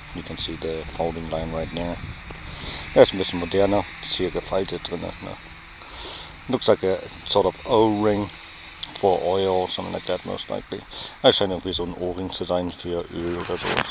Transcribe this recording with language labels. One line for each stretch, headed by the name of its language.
English: You can see the folding line right there.
German: Der ist ein bisschen moderner. Ist hier gefaltet drin. Ne?
English: Looks like a sort of O-ring for oil or something like that, most likely.
German: Es scheint irgendwie so ein O-Ring zu sein für Öl oder so.